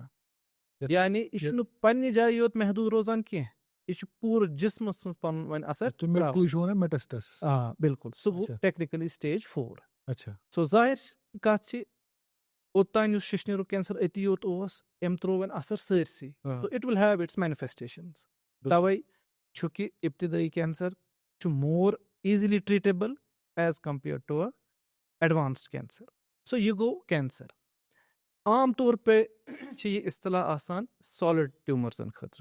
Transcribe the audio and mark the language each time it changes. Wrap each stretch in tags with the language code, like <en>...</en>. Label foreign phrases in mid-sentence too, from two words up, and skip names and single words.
<ks>یعنی یہِ چھُنہٕ پننہِ جایہِ یوت محدوٗد روزان کینٛہہ یہِ چھُ پوٗرٕ جسمس منٛز پنُن وۄنۍ اثر. آ بِلکُل سُہ گوٚو</ks> <en>technically stage</en> <ks>4. سو ظٲہِر کتھ چھِ اوٚتانۍ یُس ششنیرُک کینسر أتی یوت اوس أمۍ ترٛوو وۄنۍ اثر سٲرسٕے.</ks> <en>it will have its manifestations.</en> <ks>توے چھُ کہِ ابتدٲیی کینسر چھُ</ks> <en>more easily treatable as compared to a advanced cancer.</en> <ks>سو یہِ گوٚو کینسر. عام طور پے چھِ یہِ اصطلاح آسان</ks> <en>solid tumours</en> <ks>خٲطرٕ.</ks>